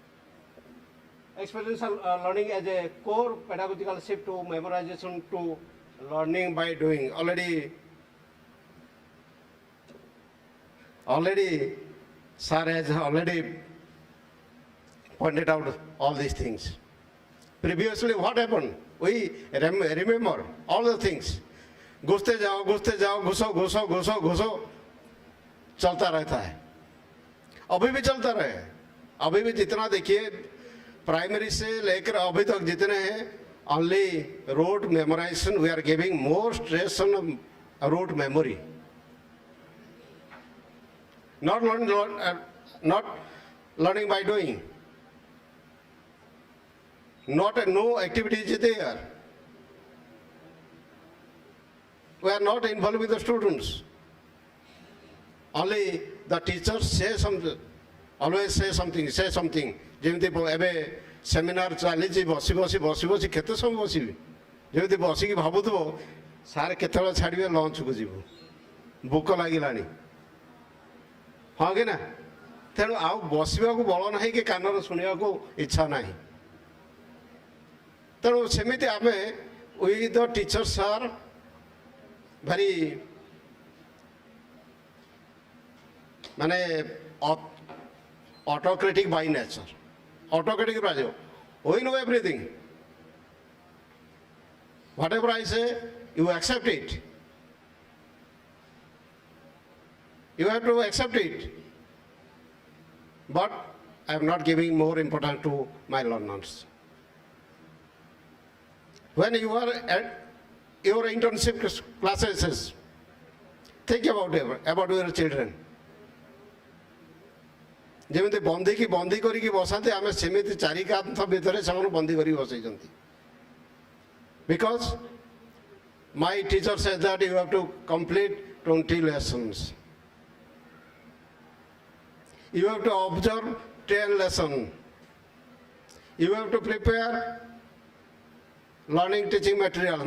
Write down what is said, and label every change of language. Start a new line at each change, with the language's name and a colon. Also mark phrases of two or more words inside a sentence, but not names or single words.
English: Experiential learning as a core pedagogical shift to memorization to learning by doing. Already, sir has already pointed out all these things. Previously, what happened? We remember all the things.
Hindi: घुसते जाओ, घुसो, चलता रहता है. अभी भी चलता रहे. अभी भी जितना देखिए, प्राइमरी से लेकर अभी तक जितने हैं,
English: only rote memorization, we are giving more stress on rote memory. Not learning by doing. No activity is there. We are not involved with the students. Only the teachers say something, always say something.
Odia: ଯେମିତି ଏବେ ସେମିନାର ଚାଲିଛି ବସି କେତେ ସମୟ ବସିବି? ଯେମିତି ବସିକି ଭାବୁଥିବ ସାର୍ କେତେବେଳେ ଛାଡ଼ିବେ ଲଞ୍ଚକୁ ଯିବୁ, ଭୋକ ଲାଗିଲାଣି, ହଁ କି ନା? ତେଣୁ ଆଉ ବସିବାକୁ ବଳ ନାହିଁ କି କାନରେ ଶୁଣିବାକୁ ଇଚ୍ଛା ନାହିଁ. ତେଣୁ ସେମିତି ଆମେ
English: we the teachers are very autocratic by nature. Autocratic Rajo. We know everything. Whatever I say, you accept it. You have to accept it. But I am not giving more importance to my learners. When you are at your internship classes, think about your children.
Odia: ଯେମିତି ବନ୍ଦୀ କରିକି ବସାନ୍ତି ଆମେ ସେମିତି ଚାରି କାନ୍ଥ ଭିତରେ ସେମାନଙ୍କୁ ବନ୍ଦୀ କରିକି ବସେଇଛନ୍ତି.
English: Because my teacher says that you have to complete 20 lessons. You have to observe 10 lessons. You have to prepare learning teaching materials.